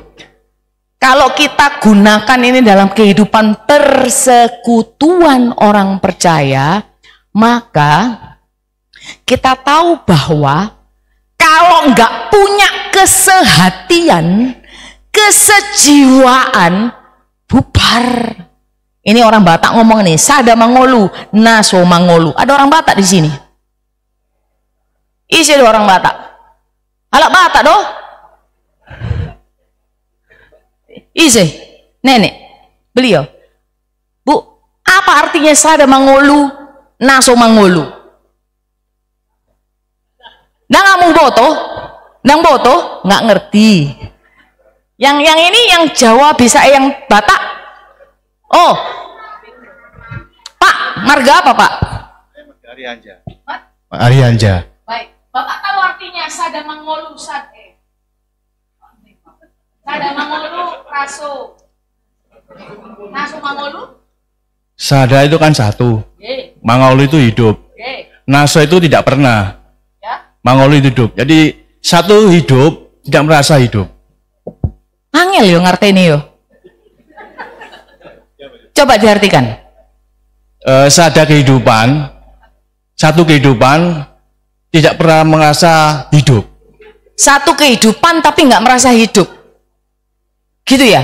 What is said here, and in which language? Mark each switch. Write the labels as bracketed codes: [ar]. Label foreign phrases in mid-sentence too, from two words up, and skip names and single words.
[id] Kalau kita gunakan ini dalam kehidupan persekutuan orang percaya, maka kita tahu bahwa kalau nggak punya kesehatian, kesejiwaan, bubar. Ini orang Batak ngomong nih, [bbc] sada mangolu, naso mangolu. [id] Ada orang Batak di sini. Isi ada orang Batak. [bbc] Alak Batak doh. Isi, [id] nenek, beliau. Bu, apa artinya [bbc] sada mangolu, naso mangolu? Nang boto, [id] nggak ngerti. Yang ini yang Jawa bisa, yang Batak. Oh, Pak, marga apa Pak? Arianja. Pak Arianja. Baik, Bapak tahu artinya [bbc] sada mangolu sade. Sada mangolu raso. Naso mangolu? [id] Sada itu kan satu. Mangolu itu hidup. Naso itu tidak pernah. Mangolu itu hidup. Jadi satu hidup tidak merasa hidup. [jv] Angel yo ngerteni yo. Coba diartikan. [id] Sada kehidupan, satu kehidupan tidak pernah merasa hidup. Satu kehidupan tapi nggak merasa hidup. Gitu ya.